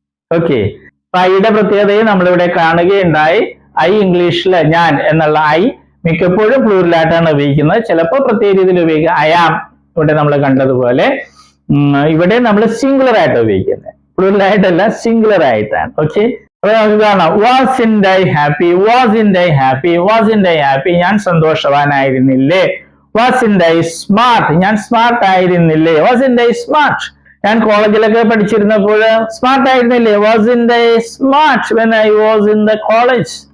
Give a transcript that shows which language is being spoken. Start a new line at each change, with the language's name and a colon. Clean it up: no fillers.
Malayalam: Okay, ഐയുടെ പ്രത്യേകതയും നമ്മളിവിടെ കാണുകയുണ്ടായി. ഐ ഇംഗ്ലീഷിൽ ഞാൻ എന്നുള്ള ഐ മിക്കപ്പോഴും പ്ലൂറലായിട്ടാണ് ഉപയോഗിക്കുന്നത്, ചിലപ്പോൾ പ്രത്യേക രീതിയിൽ ഉപയോഗിക്കുക. ഐ ആം ഇവിടെ നമ്മൾ കണ്ടതുപോലെ ഇവിടെ നമ്മൾ സിംഗുലർ ആയിട്ട് ഉപയോഗിക്കുന്നത്, പ്ലൂറലായിട്ടല്ല, സിംഗുലർ ആയിട്ടാണ്.
English: Okay, wasn't I happy? Wasn't I happy? Wasn't I happy?
Malayalam: ഞാൻ സന്തോഷവാനായിരുന്നില്ലേ.
English: wasn't I smart?
Malayalam: ഞാൻ സ്മാർട്ട് ആയിരുന്നില്ലേ.
English: wasn't I smart?
Malayalam: ഞാൻ കോളേജിലൊക്കെ പഠിച്ചിരുന്നപ്പോൾ സ്മാർട്ട് ആയിരുന്നില്ലേ.
English: wasn't I smart when I was in the college?